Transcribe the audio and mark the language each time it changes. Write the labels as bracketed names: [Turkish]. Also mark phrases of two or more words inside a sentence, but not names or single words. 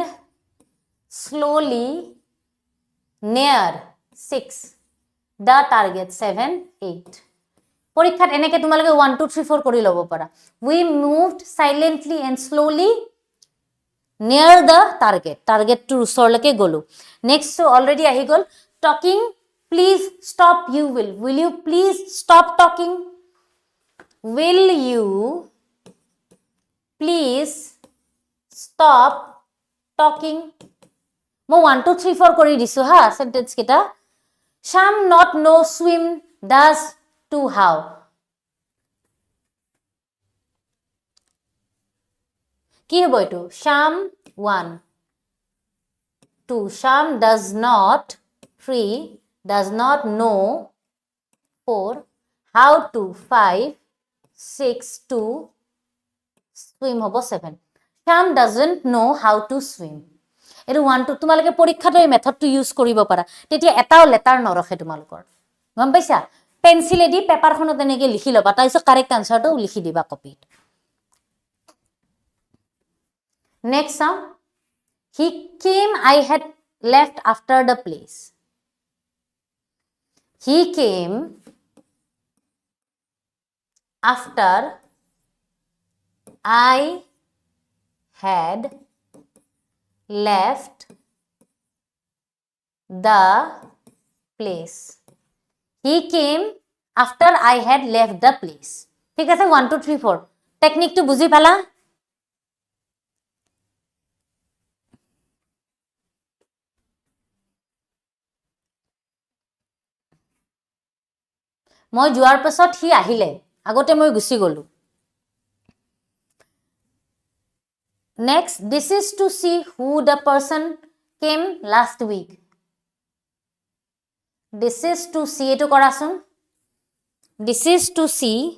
[English] slowly near 6 the target 7 8 [Assamese] পৰীক্ষাত এনেকে তোমালোকে 1 2 3 4 কৰি লব পাৰা [English] we moved silently and slowly near the target to [Assamese] ওচৰলৈকে গলো [English] next so already [Assamese] আহি গল [English] talking please stop will you please stop talking will you please stop talking [Assamese] মই 1 2 3 4 কৰি দিছো হা সেন্টেন্স কেটা [English] sham not know swim does to how [Assamese] কি হ'ব এটো [English] sham 1 2 sham does not 3 does not know 4 how to 5 6 to swim [Assamese] হ'ব 7 [English] sham doesn't know how to swim [Assamese] এটো 1 2 তোমালোকে পৰীক্ষাত এই মেথডটো ইউজ কৰিব পাৰা তেতিয়া এটাও লেটাৰ নৰখে তোমালোকৰ গম পাইছা পেন্সিলে দি পেপাৰখনত এনেকে লিখি লবা তাৰপিছত কাৰেক্ট আনসাৰটো লিখি দিবা কপিত [English] next song he came I had left after the place he came after I had left the place he came after I had left the place [Assamese] ঠিক আছে 1 2 3 4 টেকনিকটো বুজি পালা মই যোৱাৰ পাছত হি আহিলে আগতে মই গুছি গলো [English] next this is to see who the person came last week this is to see [Assamese] এটো কৰাচোন [English] this is to see